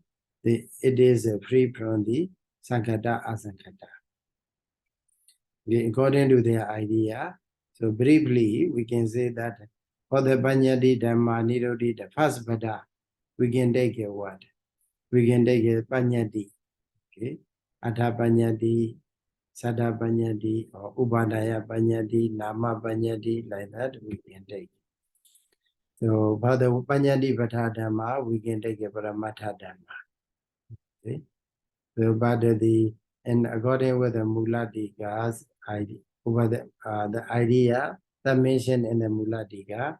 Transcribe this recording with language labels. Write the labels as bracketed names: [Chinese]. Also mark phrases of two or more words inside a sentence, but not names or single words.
[English] It is free from the [Pali] Sankata, Asankata. [English] According to their idea. So briefly, we can say that for the [Pali] Panyati Dhamma Nirodi, [English] the first Pada, we can take a word. We can take a Panyati. Okay. [Pali] Atha Panyati, Sada Panyati, or Upadaya Panyati, Nama Panyati, [English] like that we can take. So for the [Pali] Panyati Pada Dhamma, [English] we can take a [Pali] Paramatha Dhamma. [English] Okay. So but and according with the Muladika's idea, over the idea that mentioned in the Muladika.